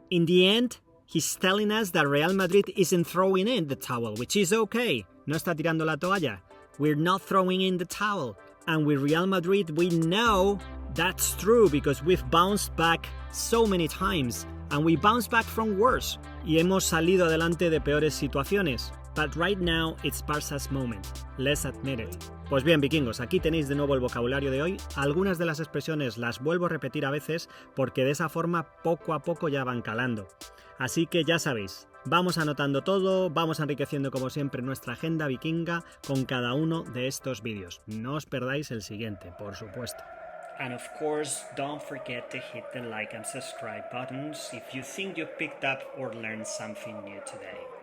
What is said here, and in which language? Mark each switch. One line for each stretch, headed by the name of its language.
English: In the end, he's telling us that Real Madrid isn't throwing in the towel, which is okay.
Spanish: No está tirando la toalla.
English: We're not throwing in the towel. And with Real Madrid, we know that's true because we've bounced back so many times. And we bounced back from worse.
Spanish: Y hemos salido adelante de peores situaciones.
English: But right now, it's Barça's moment. Let's admit it.
Spanish: Pues bien, vikingos, aquí tenéis de nuevo el vocabulario de hoy. Algunas de las expresiones las vuelvo a repetir a veces porque de esa forma poco a poco ya van calando. Así que ya sabéis, vamos anotando todo, vamos enriqueciendo como siempre nuestra agenda vikinga con cada uno de estos vídeos. No os perdáis el siguiente, por supuesto.
English: And of course, don't forget to hit the like and subscribe buttons if you think you picked up or learned something new today.